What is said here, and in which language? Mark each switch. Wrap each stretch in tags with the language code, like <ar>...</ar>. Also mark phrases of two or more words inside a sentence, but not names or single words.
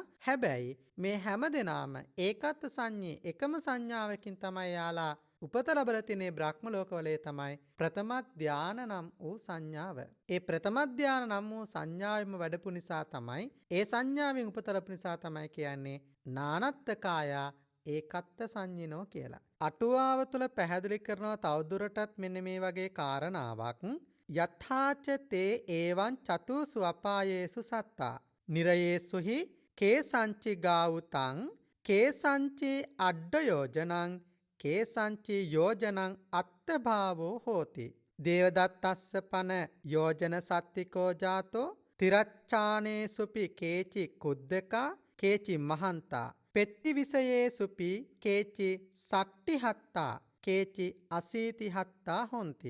<si>හැබැයි මේ හැම දෙනාම ඒකත් සංඤේ එකම සංඥාවකින් තමයි යාලා උපත ලැබලා තියෙන බ්‍රහ්ම ලෝකවලේ තමයි ප්‍රථම ධාන නම් වූ සංඥාව. ඒ ප්‍රථම ධාන නම් වූ සංඥාවෙම වැඩපු නිසා තමයි ඒ සංඥාවෙන් උපත ලැබු නිසා තමයි කියන්නේ</si> <pi>නානත්ත කාය ඒකත්ත සංඤිනෝ</pi> <si>කියලා. අටුවාව තුළ පැහැදිලි කරනවා තවදුරටත් මෙන්න මේ වගේ කාරණාවක්.</si> <pi>යථාච තේ ඒවං චතුසු අපායේසු සත්තා නිරයේසුහි කේසංචි ගාවුතං කේසංචි අඩ්ඩ යෝජනං කේසංචි යෝජනං අත්තභාවෝ හෝති. දේවදත්තස්ස පන යෝජන සත්තිකෝ ජාතෝ තිරච්ඡානේ සුපි කේචි කුද්දකා කේචි මහන්තා පෙත්ති විසයේ සුපි කේචි සට්ටිහත්තා කේචි අසීතිහත්තා හොන්ති.</pi>